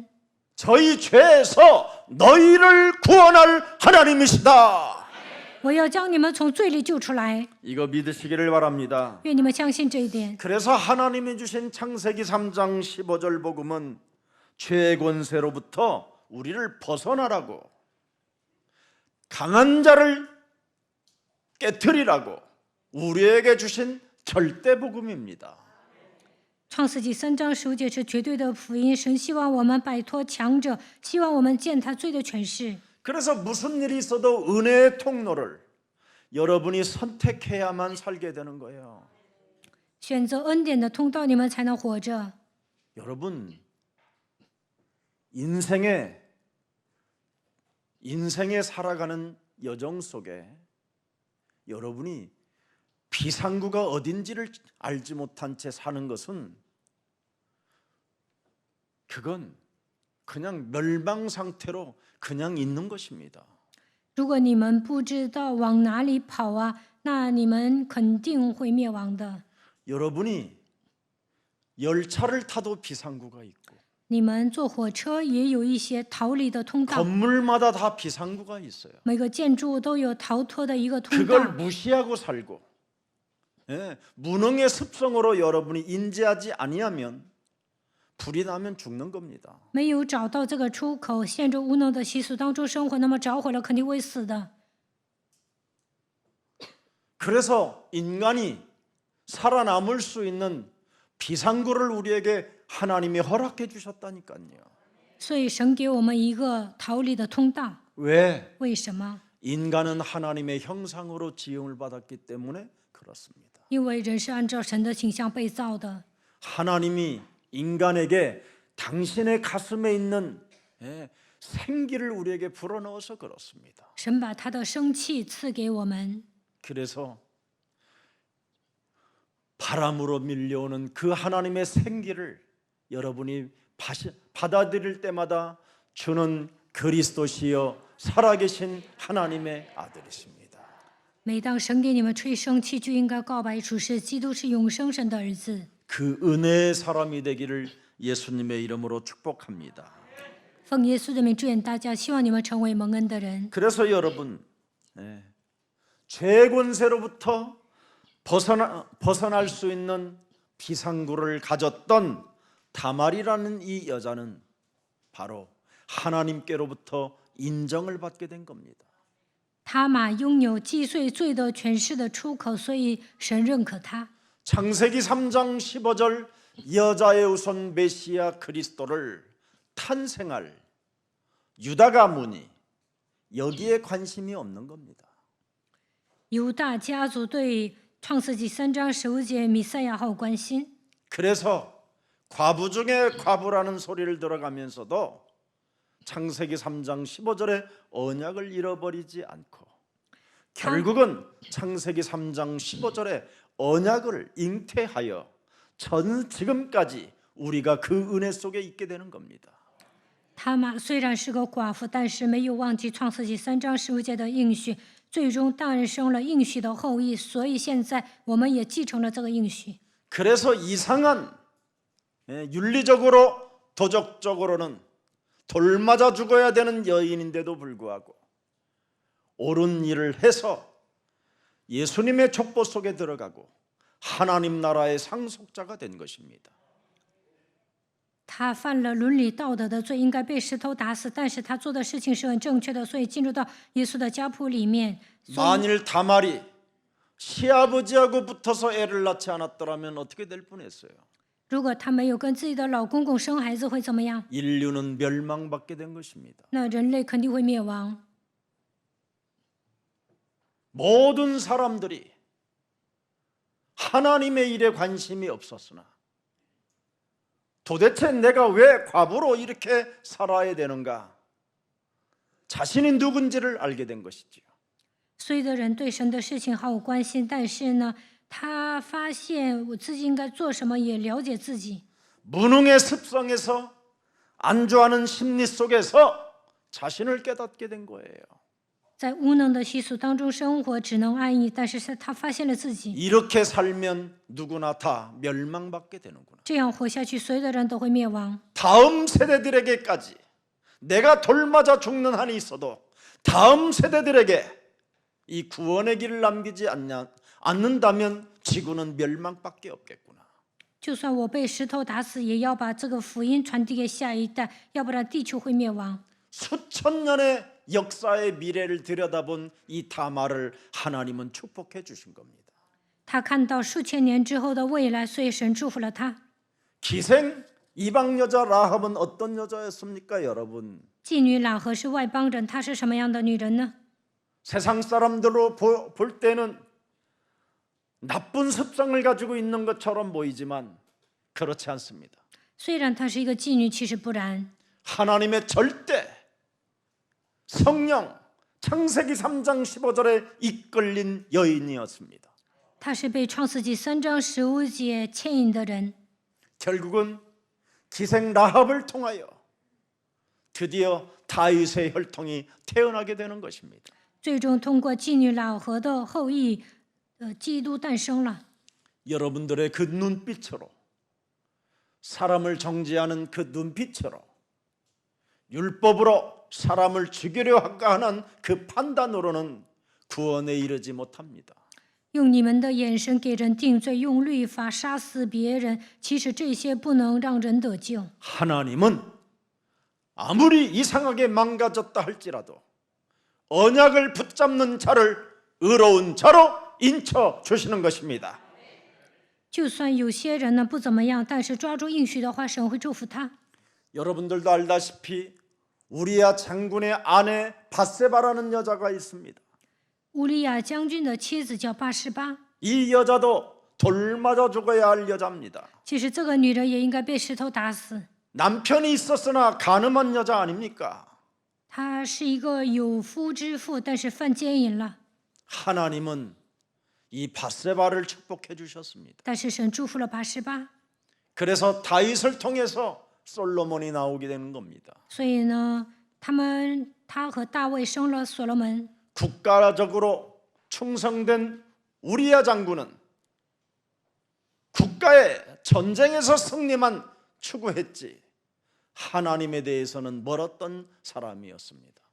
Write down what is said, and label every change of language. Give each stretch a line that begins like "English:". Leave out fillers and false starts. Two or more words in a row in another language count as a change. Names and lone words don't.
Korean: 저희 죄에서 너희를 구원할 하나님이시다.
Chinese: 我要将你们从罪里救出来，
Korean: 이거 믿으시기를 바랍니다.
Chinese: 愿你们相信这一点。
Korean: 그래서 하나님이 주신 창세기 3장 15절 복음은 죄의 권세로부터 우리를 벗어나라고, 강한 자를 깨트리라고 우리에게 주신 절대 복음입니다.
Chinese: 创世纪3章15节是绝对的福音，神希望我们摆脱强者，希望我们践踏罪的权势。
Korean: 그래서 무슨 일이 있어도 은혜의 통로를 여러분이 선택해야만 살게 되는 거예요.
Chinese: 选择恩典的通道，你们才能活着。
Korean: 여러분 인생에 살아가는 여정 속에 여러분이 비상구가 어딘지를 알지 못한 채 사는 것은 그건 그냥 멸망 상태로 그냥 있는 것입니다.
Chinese: 如果你们不知道往哪里跑啊，那你们肯定会灭亡的。
Korean: 여러분이 열차를 타도 비상구가 있고
Chinese: 你们坐火车也有一些逃离的通道，
Korean: 건물마다 다 비상구가 있어요.
Chinese: 每个建筑物都有逃脱的一个通
Korean: 그걸
Chinese: 道。
Korean: 무시하고 살고 무능의 습성으로 여러분이 인지하지 아니하면 불이 나면 죽는 겁니다.
Chinese: 没有找到这个出口，陷着无能的习俗当中生活，那么着火了肯定会死的。
Korean: 그래서 인간이 살아남을 수 있는 비상구를 우리에게 하나님이 허락해 주셨다니까요.
Chinese: 所以神给我们一个逃离的通道。
Korean: 왜?
Chinese: 为什么？
Korean: 인간은 하나님의 형상으로 지음을 받았기 때문에 그렇습니다.
Chinese: 因为人是按照神的形象被造的。
Korean: 하나님이 인간에게 당신의 가슴에 있는 생기를 우리에게 불어넣어서 그렇습니다.
Chinese: 神把他的生气赐给我们，
Korean: 그래서 바람으로 밀려오는 그 하나님의 생기를 여러분이 받아들일 때마다 주는 그리스도시여 살아계신 하나님의 아들이십니다.
Chinese: 每当神给你们吹生气，就应该告白主是基督是永生神的儿子。
Korean: 그 은혜의 사람이 되기를 예수님의 이름으로 축복합니다.
Chinese: 奉耶稣的名祝愿大家，希望你们成为蒙恩的人。
Korean: 그래서 여러분 죄의 권세로부터 벗어날 수 있는 비상구를 가졌던 다말이라는 이 여자는 바로 하나님께로부터 인정을 받게 된 겁니다.
Chinese: 他玛拥有击碎罪的权势的出口，所以神认可他。
Korean: 창세기 3장 15절 여자의 우선 메시아 그리스도를 탄생할 유다 가문이 여기에 관심이 없는 겁니다.
Chinese: 犹大家族对创世纪3章15节弥赛亚毫无关心，
Korean: 그래서 과부 중에 과부라는 소리를 들어가면서도 창세기 3장 15절의 언약을 잃어버리지 않고 결국은 창세기 3장 15절의 언약을 잉태하여 지금까지 우리가 그 은혜 속에 있게 되는 겁니다.
Chinese: 他玛虽然是个寡妇，但是没有忘记创世纪3章15节的应许，最终诞生了应许的后裔，所以现在我们也继承了这个应许。
Korean: 그래서 이상한 윤리적으로 도덕적으로는 돌맞아 죽어야 되는 여인인데도 불구하고 옳은 일을 해서 예수님의 족보 속에 들어가고 하나님 나라의 상속자가 된 것입니다.
Chinese: 他犯了伦理道德的罪，应该被石头打死，但是他做的事情是很正确的，所以进入到耶稣的家谱里面。
Korean: 만일 다말이 시아버지하고 붙어서 애를 낳지 않았더라면 어떻게 될 뻔했어요?
Chinese: 如果他没有跟自己的老公公生孩子，会怎么样？
Korean: 인류는 멸망받게 된 것입니다.
Chinese: 那人类肯定会灭亡。
Korean: 모든 사람들이 하나님의 일에 관심이 없었으나 도대체 내가 왜 과부로 이렇게 살아야 되는가? 자신이 누군지를 알게 된 것이지요.
Chinese: 所有的人对神的事情毫无关心，但是呢，他发现我自己应该做什么，也了解自己。
Korean: 무능의 습성에서 안주하는 심리 속에서 자신을 깨닫게 된 거예요.
Chinese: 在无能的习俗当中生活，只能安逸，但是他发现了自己。
Korean: 이렇게 살면 누구나 다 멸망받게 되는구나.
Chinese: 这样活下去，所有的人都会灭亡。
Korean: 다음 세대들에게까지 내가 돌맞아 죽는 한이 있어도 다음 세대들에게 이 구원의 길을 남기지 않는다면 지구는 멸망밖에 없겠구나.
Chinese: 就算我被石头打死，也要把这个福音传递给下一代，要不然地球会灭亡。
Korean: 수천 년의 역사의 미래를 들여다본 이 다말을 하나님은 축복해 주신 겁니다.
Chinese: 他看到数千年之后的未来，所以神祝福了他。
Korean: 기생 이방 여자 라합은 어떤 여자였습니까, 여러분?
Chinese: 妓女喇合是外邦人，她是什么样的女人呢？
Korean: 세상 사람들로 볼 때는 나쁜 습성을 가지고 있는 것처럼 보이지만 그렇지 않습니다.
Chinese: 虽然她是一个妓女，其实不然。
Korean: 하나님의 절대 성령 창세기 3장 15절에 이끌린 여인이었습니다.
Chinese: 她是被创世纪3章15节牵引的人。
Korean: 결국은 기생 라합을 통하여 드디어 다윗의 혈통이 태어나게 되는 것입니다.
Chinese: 最终通过妓女喇合的后裔，基督诞生了。
Korean: 여러분들의 그 눈빛으로 사람을 정죄하는 그 눈빛으로 율법으로 사람을 죽이려 하는 그 판단으로는 구원에 이르지 못합니다.
Chinese: 用你们的眼神给人定罪，用律法杀死别人，其实这些不能让人得救。
Korean: 하나님은 아무리 이상하게 망가졌다 할지라도 언약을 붙잡는 자를 의로운 자로 인쳐 주시는 것입니다.
Chinese: 就算有些人呢不怎么样，但是抓住应许的话，神会祝福他。
Korean: 여러분들도 알다시피 우리야 장군의 아내 바세바라는 여자가 있습니다.
Chinese: 乌利亚将军的妻子叫八十八，
Korean: 이 여자도 돌맞아 죽어야 할 여자입니다.
Chinese: 其实这个女人也应该被石头打死。
Korean: 남편이 있었으나 간음한 여자 아닙니까?
Chinese: 她是一个有夫之妇，但是犯奸淫了。
Korean: 하나님은 이 바세바를 축복해 주셨습니다.
Chinese: 但是神祝福了八十八，
Korean: 그래서 다윗을 통해서 솔로몬이 나오게 되는 겁니다.
Chinese: 所以呢，他和大卫生了所罗门。
Korean: 국가적으로 충성된 우리야 장군은 국가의 전쟁에서 승리만 추구했지 하나님에 대해서는 멀었던 사람이었습니다.